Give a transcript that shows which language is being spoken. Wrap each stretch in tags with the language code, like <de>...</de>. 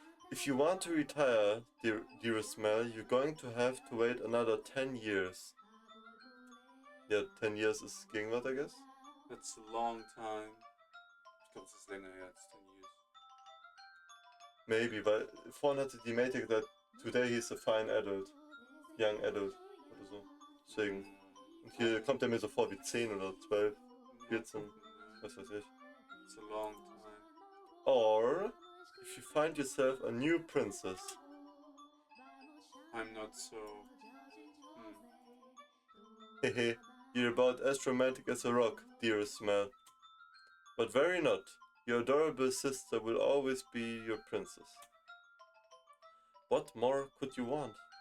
<en>If you want to retire, dearest Mel, you're going to have to wait another 10 years.</en> <de>Ja,</de> <en>10 years</en> <de>ist Gegenwart,</de> <en>I guess. That's a long time.</en> <de>Ich glaube, es ist länger her als</de> <en>10 years.</en> <de>Maybe, weil vorhin hatte die Mate gesagt,</de> <en>today he's a fine adult. Young adult</en> <de>oder so. Deswegen. Und hier kommt er mir so vor wie 10 oder 12, 14, was weiß ich.</de> <en>It's a long time. Or, if you find yourself a new princess. I'm not so. Hehe, you're about as romantic as a rock, dearest Mel. But very not. Your adorable sister will always be your princess. What more could you want?</en>